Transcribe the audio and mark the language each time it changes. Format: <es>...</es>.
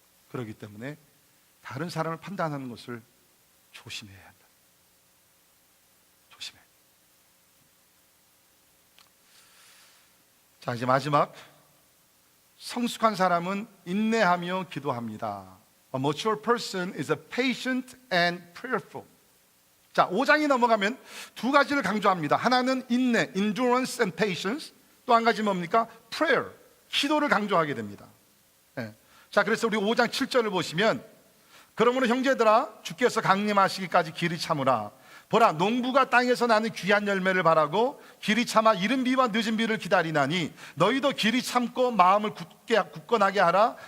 <ko>그렇기 때문에 다른 사람을 판단하는 것을 조심해야 한다. 조심해. 자, 이제 마지막, 성숙한 사람은 인내하며 기도합니다.</ko> <en>A mature person is a patient and prayerful.</en> <ko>자, 5장이 넘어가면 두 가지를 강조합니다. 하나는 인내,</ko> <en>endurance and patience.</en> <ko>또 한 가지 뭡니까? prayer, 기도를 강조하게 됩니다. 네. 자, 그래서 우리 5장 7절을 보시면, 그러므로 형제들아, 주께서 강림하시기까지 길이 참으라. 보라, 농부가 땅에서 나는 귀한 열매를 바라고 길이 참아 이른 비와 늦은 비를 기다리나니 너희도 길이 참고 마음을 굳건하게 하라.</ko>